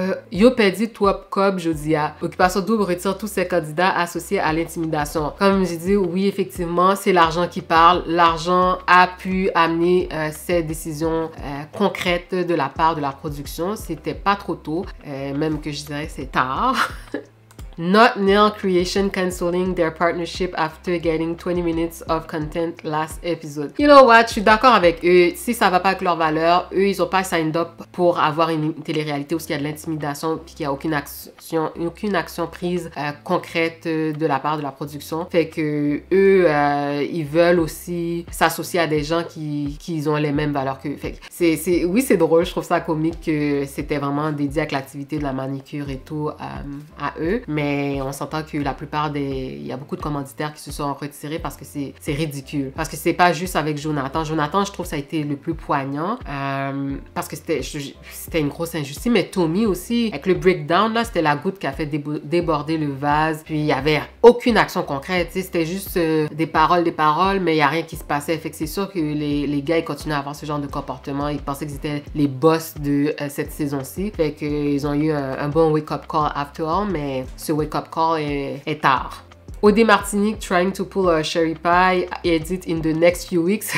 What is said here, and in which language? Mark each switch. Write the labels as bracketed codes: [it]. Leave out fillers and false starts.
[fr] Yo pedi Twop Cob Jodia. Occupation Double retire tous ses candidats associés à l'intimidation. Comme j'ai dit, oui, effectivement, c'est l'argent qui parle. L'argent a pu amener ces décisions concrètes de la part de la production. C'était pas trop tôt, même que je dirais que c'est tard. [en] Not Neil Creation canceling their partnership after getting 20 minutes of content last episode. You know what? [fr] Je suis d'accord avec eux. Si ça va pas avec leurs valeurs, eux, ils ont pas [en] signed up [fr] pour avoir une télé-réalité où il y a de l'intimidation puis qu'il y a aucune action prise concrète de la part de la production. Fait que eux, ils veulent aussi s'associer à des gens qui ont les mêmes valeurs qu'eux. Fait que oui, c'est drôle. Je trouve ça comique que c'était vraiment dédié à l'activité de la manicure et tout à eux. Mais on s'entend que la plupart il y a beaucoup de commanditaires qui se sont retirés parce que c'est ridicule. Parce que c'est pas juste avec Jonathan. Jonathan, je trouve que ça a été le plus poignant parce que c'était une grosse injustice. Mais Tommy aussi, avec le breakdown, là, c'était la goutte qui a fait déborder le vase. Puis il y avait aucune action concrète. C'était juste des paroles, mais il y a rien qui se passait. Fait que c'est sûr que les gars, ils continuent à avoir ce genre de comportement. Ils pensaient qu'ils étaient les boss de cette saison-ci. Fait qu'ils ont eu un bon wake-up call [en] after all, [fr] mais ce wake-up call est tard. [en] OD Martinique trying to pull a cherry pie, edit in the next few weeks.